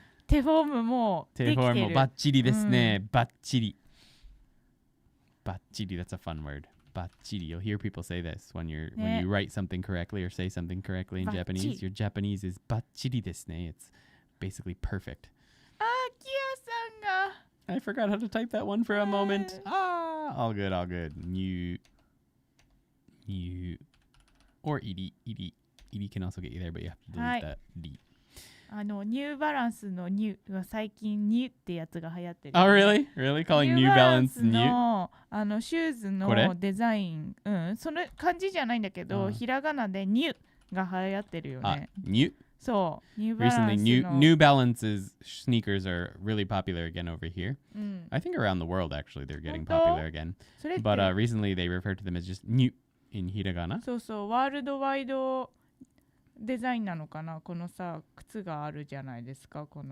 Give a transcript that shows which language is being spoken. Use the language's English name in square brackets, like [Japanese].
[Japanese] 手フォームもできてる。手フォームもバッチリですね。バッチリ。 [English] バッチリ, that's a fun word. [Japanese] バッチリ. [English] You'll hear people say this when you write something correctly or say something correctly in Japanese. Your Japanese is [Japanese] バッチリですね. [English] It's basically perfect. [Japanese] あ、キヤさんが。 [English] I forgot how to type that one for a moment. All good. New. Or iri. Iri can also get you there, but you have to delete that D. [Japanese] ニューバランスのニューは最近ニューってやつが流行ってる。 [English] Oh, really? Really? Calling New Balance new? [Japanese] シューズのデザイン、その漢字じゃないんだけど、ひらがなでニューが流行ってるよね。 [English] New? [Japanese] そう、ニューバランスの。 [English] Recently, New Balance's sneakers are really popular again over here. I think around the world, actually, they're getting popular again. But recently, they refer to them as just new in hiragana. [Japanese] そうそう、ワールドワイドデザインなのかな。このさ、靴があるじゃないですか。